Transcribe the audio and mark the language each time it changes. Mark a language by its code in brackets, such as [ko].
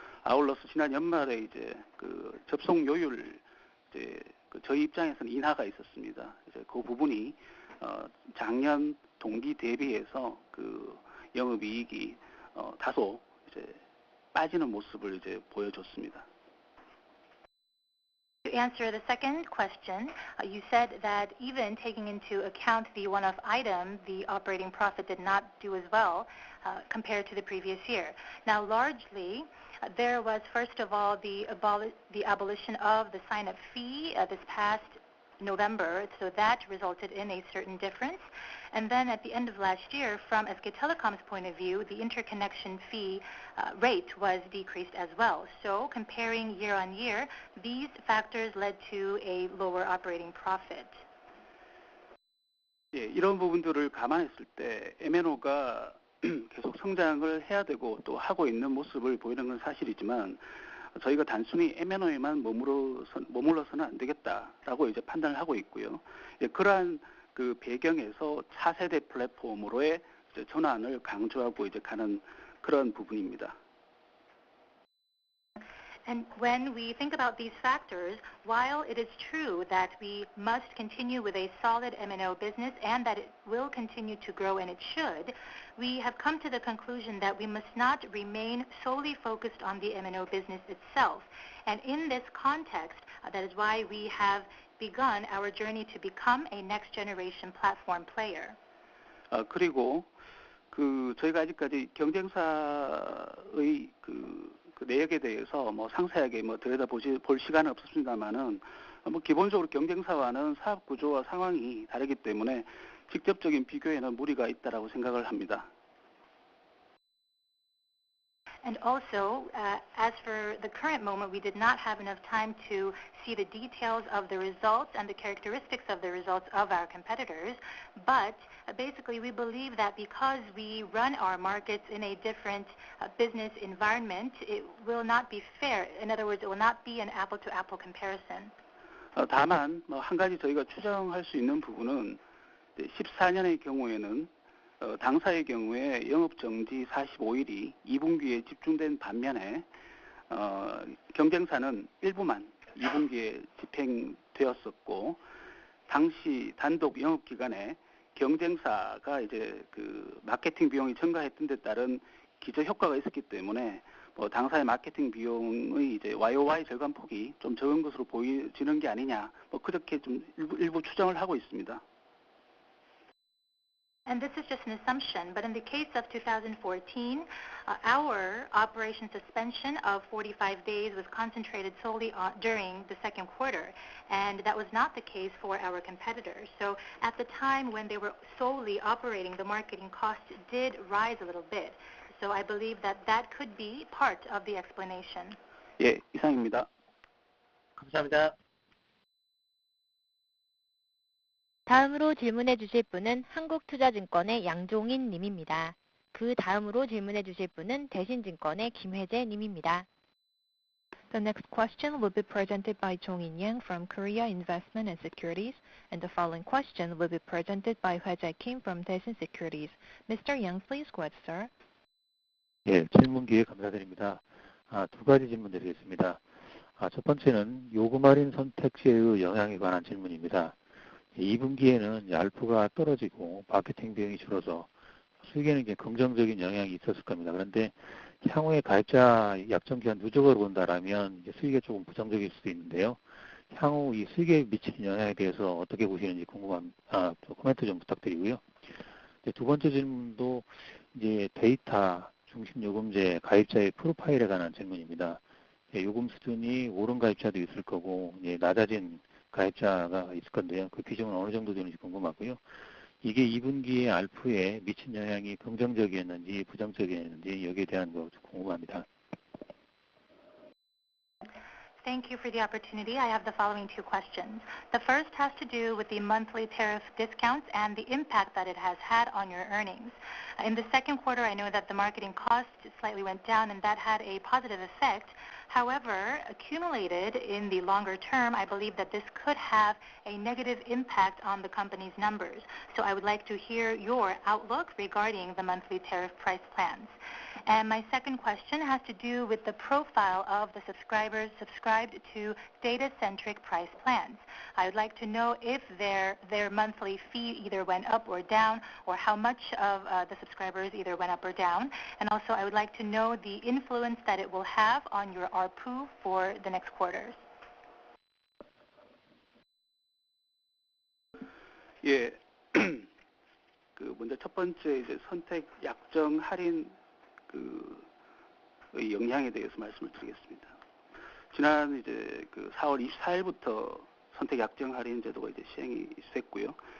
[ko] 아울러서 지난 연말에 이제 접속료율 이제 저희 입장에서는 인하가 있었습니다. 이제 그 부분이 작년 동기 대비해서 영업이익이 다소 이제 빠지는 모습을 이제 보여줬습니다. [en] To answer the second question, you said that even taking into account the one-off item, the operating profit did not do as well compared to the previous year. Now, largely, there was, first of all, the abolition of the sign-up fee this past November, so that resulted in a certain difference. And then at the end of last year, from SK Telecom's point of view, the interconnection fee rate was decreased as well. So comparing year on year, these factors led to a lower operating profit. [ko] 예, 이런 부분들을 감안했을 때 MNO가 계속 성장을 해야 되고 또 하고 있는 모습을 보이는 건 사실이지만 저희가 단순히 MNO에만 머물러서는 안 되겠다라고 이제 판단을 하고 있고요. 예, 그러한 배경에서 차세대 플랫폼으로의 이제 전환을 강조하고 이제 가는 그런 부분입니다. [en] And when we think about these factors, while it is true that we must continue with a solid MNO business and that it will continue to grow, and it should, we have come to the conclusion that we must not remain solely focused on the MNO business itself. And in this context, that is why we have begun our journey to become a next-generation platform player. [ko] 그리고 저희가 아직까지 경쟁사의 내역에 대해서 상세하게 들여다볼 시간은 없었습니다만은 기본적으로 경쟁사와는 사업 구조와 상황이 다르기 때문에 직접적인 비교에는 무리가 있다라고 생각을 합니다. [en] And also, as for the current moment, we did not have enough time to see the details of the results and the characteristics of the results of our competitors. But basically, we believe that because we run our markets in a different business environment, it will not be fair. In other words, it will not be an apple-to-apple comparison. [ko] 다만 한 가지 저희가 추정할 수 있는 부분은 14년의 경우에는 당사의 경우에 영업정지 45일이 2분기에 집중된 반면에 경쟁사는 일부만 2분기에 집행되었었고 당시 단독 영업기간에 경쟁사가 이제 그 마케팅 비용이 증가했던 데 따른 기저 효과가 있었기 때문에 당사의 마케팅 비용의 이제 YOY 절감폭이 좀 적은 것으로 보이지는 게 아니냐 그렇게 좀 일부 추정을 하고 있습니다. [en] And this is just an assumption, but in the case of 2014, our operation suspension of 45 days was concentrated solely during the second quarter, and that was not the case for our competitors. So at the time when they were solely operating, the marketing costs did rise a little bit. So I believe that that could be part of the explanation. [ko] 예, 이상입니다. 감사합니다. 다음으로 질문해 주실 분은 한국투자증권의 양종인 님입니다. 그 다음으로 질문해 주실 분은 대신증권의 김혜재 님입니다. [en] The next question will be presented by Jong-in Yang from Korea Investment and Securities, and the following question will be presented by Hwae-jae Kim from Daishin Securities. Mr. Yang, please go ahead, sir. [ko] 예, 질문 기회 감사드립니다. 두 가지 질문 드리겠습니다. 첫 번째는 요금 할인 선택 시의 영향에 관한 질문입니다. 2분기에는 알프가 떨어지고 마케팅 비용이 줄어서 수익에는 이제 긍정적인 영향이 있었을 겁니다. 그런데 향후에 가입자 약정 기간 누적을 본다라면 이제 수익에 조금 부정적일 수도 있는데요. 향후 이 수익에 미치는 영향에 대해서 어떻게 보시는지 궁금합니다. 코멘트 좀 부탁드리고요. 두 번째 질문도 이제 데이터 중심 요금제 가입자의 프로파일에 관한 질문입니다. 요금 수준이 오른 가입자도 있을 거고 이제 낮아진 가입자가 있을 건데요. 그 비중은 어느 정도 되는지 궁금하고요. 이게 2분기에 알프에 미친 영향이 긍정적이었는지 부정적이었는지 여기에 대한 거 궁금합니다. [en] Thank you for the opportunity. I have the following two questions. The first has to do with the monthly tariff discounts and the impact that it has had on your earnings. In the second quarter, I know that the marketing cost slightly went down, and that had a positive effect. However, accumulated in the longer term, I believe that this could have a negative impact on the company's numbers. So I would like to hear your outlook regarding the monthly tariff price plans. And my second question has to do with the profile of the subscribers subscribed to data-centric price plans. I would like to know if their monthly fee either went up or down, or how much of the subscribers either went up or down. And also, I would like to know the influence that it will have on your ARPU for the next quarters. [ko] 예, 먼저 첫 번째 이제 선택 약정 할인 의 영향에 대해서 말씀을 드리겠습니다. 지난 이제 4월 24일부터 선택 약정 할인 제도가 이제 시행이 됐고요.